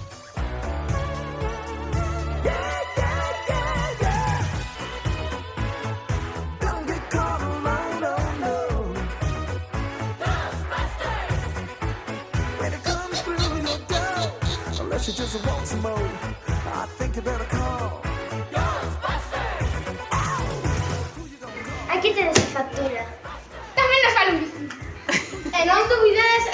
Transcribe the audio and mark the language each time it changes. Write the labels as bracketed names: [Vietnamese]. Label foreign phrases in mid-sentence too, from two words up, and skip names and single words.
[English] Don't get caught alone, oh no. When it comes through your door, unless you just want some more, I think you better call. [Galician] Aquí tedes a factura. Tamén nos vale un bici. E non dubidedes